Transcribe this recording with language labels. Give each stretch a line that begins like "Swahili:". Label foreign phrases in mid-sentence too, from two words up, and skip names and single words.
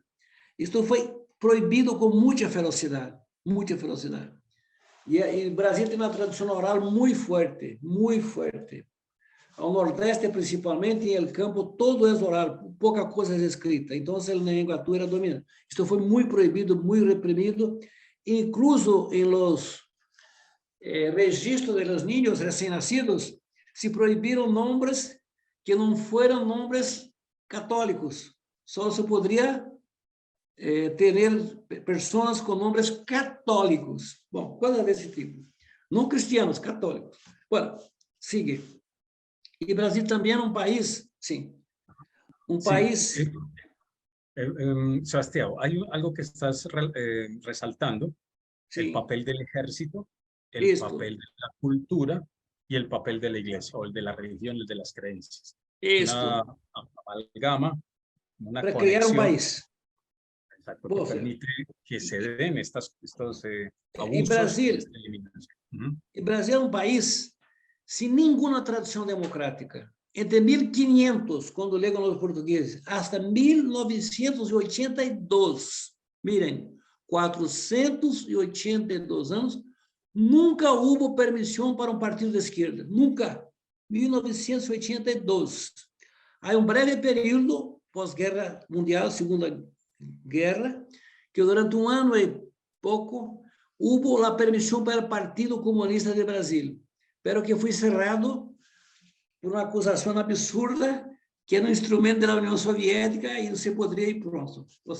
Portuguese: Isto foi proibido com muita ferocidade. E o Brasil tem uma tradição oral muito forte. Ao Nordeste, principalmente, em
Spanish: el campo,
Portuguese: todo é oral, pouca coisa é escrita. Então, o Nhengatu era dominante. Isto foi muito proibido, muito reprimido, incluso em
Spanish: los registros de los niños
Portuguese: recém-nascidos, se proibiram nomes que não foram nomes católicos. Só se poderia ter pessoas com nomes católicos. Bom, coisa desse tipo. Não cristianos, católicos.
Spanish: Bueno, sigue.
Portuguese: E o Brasil também é um país, país...
Spanish: Sebastián, hay algo que estás resaltando, el papel del ejército, el papel de la cultura y el papel de la iglesia, o el de la religión, el de las creencias. Una amalgama, una para conexión. Crear un país. Exacto, que permite que se den estos abusos y Brasil, esta eliminación. El Brasil es un país sin ninguna tradición democrática. Entre 1500,
Portuguese: quando legam os portugueses,
Spanish: hasta 1982, miren,
Portuguese: 482 anos, nunca houve permissão para um partido de esquerda, nunca. 1982. Há um breve período, pós-guerra mundial, Segunda Guerra, que durante um ano e pouco, houve a permissão para o Partido Comunista de Brasil, pero que foi cerrado por uma acusação absurda, que era um instrumento da União Soviética e não se poderia ir pronto.